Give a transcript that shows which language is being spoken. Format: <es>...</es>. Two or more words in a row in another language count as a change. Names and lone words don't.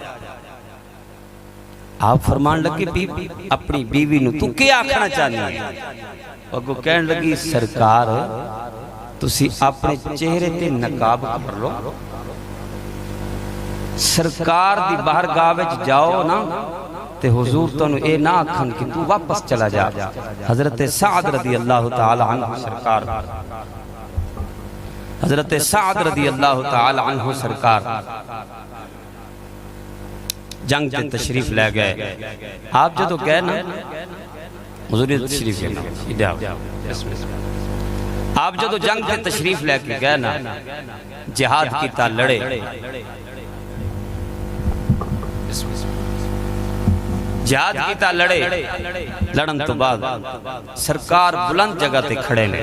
<pa>ਆਪ ਫ਼ਰਮਾਣ ਲੱਗੇ ਬੀਬੀ ਆਪਣੀ ਬੀਵੀ ਨੂੰ ਤੂੰ ਕੀ ਆਖਣਾ ਚਾਹਨੀ ਹੈ? ਅੱਗੋਂ ਕਹਿਣ ਲੱਗੀ ਸਰਕਾਰ ਤੁਸੀਂ ਆਪਣੇ ਚਿਹਰੇ ਤੇ ਨਕਾਬ ਕਰ ਲਓ, ਸਰਕਾਰ ਦੀ ਬਾਰਗਾਹ ਵਿੱਚ ਜਾਓ ਨਾ ਤੇ ਹਜ਼ੂਰ ਤੈਨੂੰ ਇਹ ਨਾ ਆਖਣ ਕਿ ਤੂੰ ਵਾਪਸ ਚਲਾ ਜਾ। ਹਜ਼ਰਤ ਸਾਦ</pa> <ar>رضي الله تعالى عنه</ar> <pa>ਸਰਕਾਰ, ਹਜ਼ਰਤ ਸਾਦ</pa> <ar>رضي الله تعالى عنه</ar> <pa>ਸਰਕਾਰ ਜੰਗ ਤੇ ਤਸ਼ਰੀਫ਼ ਲੈ ਗਏ। ਆਪ ਜਦੋਂ ਗਏ ਨਾ ਹਜ਼ੂਰ ਤਸ਼ਰੀਫ਼ ਲੈਣਾ, ਆਪ ਜਦੋਂ ਜੰਗ ਤੇ ਤਸ਼ਰੀਫ਼ ਲੈ ਕੇ ਗਏ ਨਾ, ਜਿਹਾਦ ਕੀਤਾ, ਲੜੇ, ਜਿਹਾਦ ਕੀਤਾ, ਲੜੇ, ਲੜਨ ਤੋਂ ਬਾਅਦ ਸਰਕਾਰ ਬੁਲੰਦ ਜਗ੍ਹਾ ਤੇ ਖੜ੍ਹੇ ਨੇ।</pa>